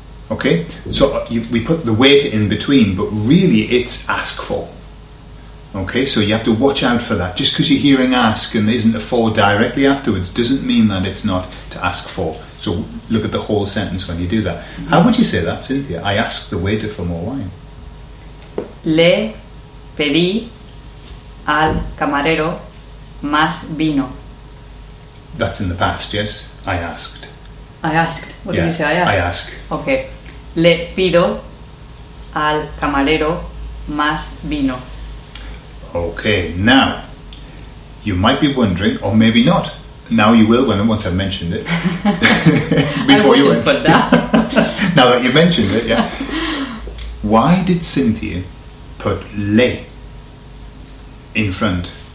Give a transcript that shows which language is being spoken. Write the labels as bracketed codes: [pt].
[en] Okay? So we put the waiter in between, but really it's ask for. Okay, so you have to watch out for that. Just because you're hearing ask and there isn't a for directly afterwards doesn't mean that it's not to ask for. So look at the whole sentence when you do that. How would you say that, Cynthia? I asked the waiter for more wine. [es] Le pedí al camarero más vino. [en] That's in the past, yes? I asked. I asked. What Yeah, did you say? I asked. I ask. Okay. [es] Le pido al camarero más vino. [en] Okay, now, you might be wondering, or maybe not. Now you will once I've mentioned it. Before you went. Put that. Now that you mentioned it, yeah. Why did Cynthia put le in front?